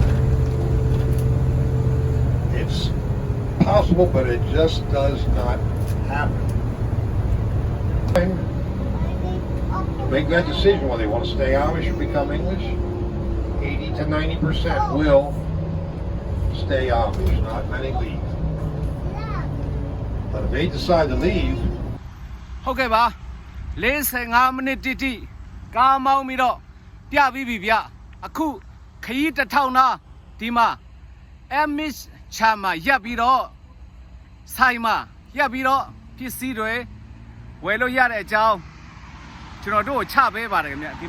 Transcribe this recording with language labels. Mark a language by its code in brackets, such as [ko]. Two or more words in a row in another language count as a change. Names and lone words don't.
[en] It's possible, but it just does not happen. make that decision whether they want to stay Amish or become English. 80 to 90% will stay Amish, not many leave. But if they decide to leave, [my] ဟုတ်ကဲ့ပါ45မိနစ်တိတိကားမောင်းပြီးတော့ပြပြီးပြီဗျအခုခရီးတစ်ထောင်နာဒီမှာ Amish ချာမှာရပ်ပြီးတော့ဆိုင် မှာရပ်ပြီးတော့ပစ္စည်းတွေဝယ်လို့ရတဲ့အကြောင်းကျွန်တော်တို့ကိုချပေးပါတယ်ခင်ဗျဒီ